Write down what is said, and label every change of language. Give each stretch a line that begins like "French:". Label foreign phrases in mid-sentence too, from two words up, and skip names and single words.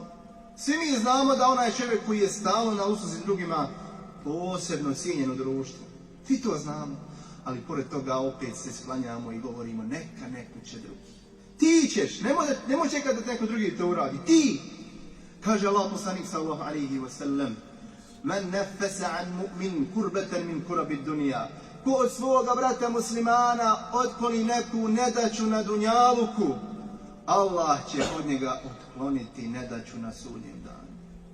Bosnian: Svi mi znamo da onaj čovjek koji je stalno na usluzi drugima posebno cijenjen u društvu. Svi to znamo. Ali pored toga opet se sklanjamo i govorimo neka će drugi. Ti ćeš, nemoj čekati da neko drugi to uradi. Ti! Kaže Allah poslanik
Arabic: صلى الله عليه وسلم: "من نفس عن مؤمن كربة من كرب الدنيا."
Bosnian: Ko od svoga brata muslimana otkloni neku nedaću na dunjaluku, Allah će od njega otkloniti nedaću na sudnjem danu.